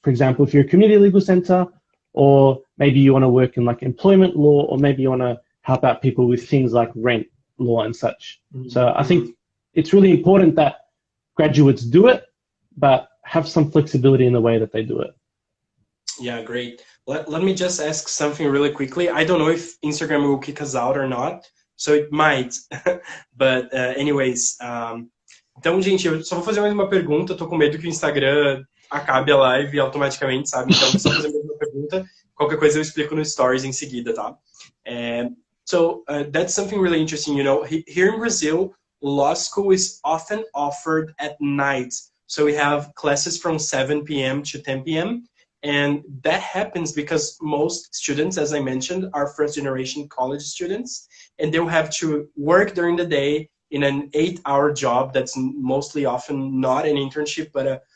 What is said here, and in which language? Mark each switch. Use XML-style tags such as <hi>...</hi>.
<en>For example, if you're a community legal center, or maybe you want to work in like employment law, or maybe you want to help out people with things like rent law and such. Mm-hmm. So I think it's really important that graduates do it, but have some flexibility in the way that they do it. Yeah, great. Let me just ask something really quickly. I don't know if Instagram will kick us out or not, so it might. But anyways,</en> <pt>então, gente, eu só vou fazer mais uma pergunta. Eu tô com medo que o Instagram acabe a live automaticamente, sabe? Então, vou só fazer mais uma pergunta. Qualquer coisa eu explico no Stories em seguida, tá?</pt> <en>So that's something really interesting. Here in Brazil, law school is often offered at night. So we have classes from 7 p.m. to 10 p.m. And that happens because most students, as I mentioned, are first-generation college students, and they'll have to work during the day in an 8-hour job that's mostly often not an internship, but</en>